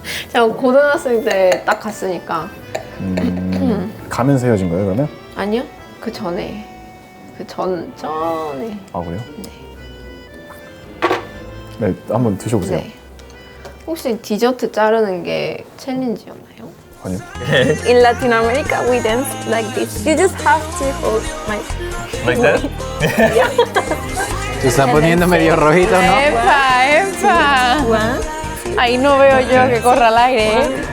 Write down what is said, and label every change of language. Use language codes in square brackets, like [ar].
[ko] 제가 고등학생 때 딱 갔으니까 가면서 헤어진 거예요 그러면? 아니요 그 전에 전에 아 그래요? 네 한번 드셔보세요. 네. 혹시 디저트 자르는 게 챌린지였나요? 아니요. [en] In Latin America, we dance like this. You just have to hold my. Like that? [es] Se está poniendo medio rojito, ¿no? ¡Epa! [en] One, [es] Ahí no veo yo que corra al aire.